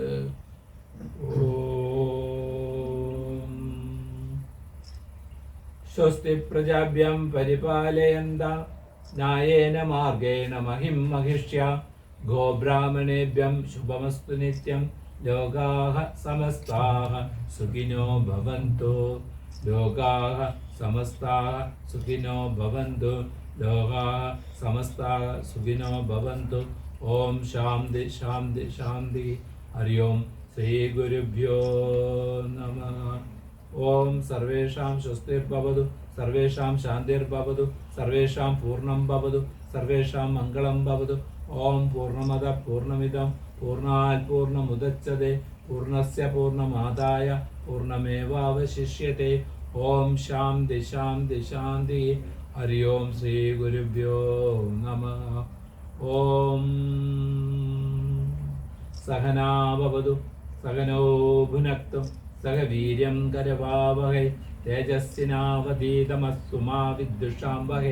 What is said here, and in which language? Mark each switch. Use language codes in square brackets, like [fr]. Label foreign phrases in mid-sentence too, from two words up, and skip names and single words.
[sa] ഓം സ്വസ്തി പ്രജാഭ്യം പരിപാലയന്താ ന്യായേന മാർഗേണ മഹിം മഹിഷ്യാ ഗോബ്രാഹ്മണേഭ്യം ശുഭമസ്തു നിത്യം ലോകാഃ സമസ്താഃ സുഖിനോ ഭവന്തു. ലോകാഃ സമസ്താഃ സുഖിനോ ഭവന്തു. ലോകാഃ സമസ്താഃ സുഖിനോ ഭവന്തു. ഓം ശാന്തി ശാന്തി ശാന്തി. ഹരി ഓം ശ്രീ ഗുരുഭ്യോ നമഃ. ഓം സർവേഷാം സ്വസ്തിർഭവതു സർവേഷാം ശാന്തിർഭവതു സർവേഷാം പൂർണ്ണം ഭവതു സർവേഷാം മംഗളം ഭവതു. ഓം പൂർണ്ണമദ പൂർണ്ണമിദം പൂർണ്ണാത് പൂർണ്ണമുദച്യതേ പൂർണ്ണസ്യ പൂർണ്ണമാദായ പൂർണ്ണമേവാവശിഷ്യത്തെ. ഓം ശാന്തി ശാന്തി ശാന്തി. ഹരി ഓം ശ്രീ ഗുരുഭ്യോ നമഃ. ഓം സഹനാ ഭവതു സഹനോ ഭുനക്തു സഹ വീര്യം കരവാവഹൈ തേജസ്വിനാവധീതമസ്തു മാ വിദ്വിഷാംവഹൈ.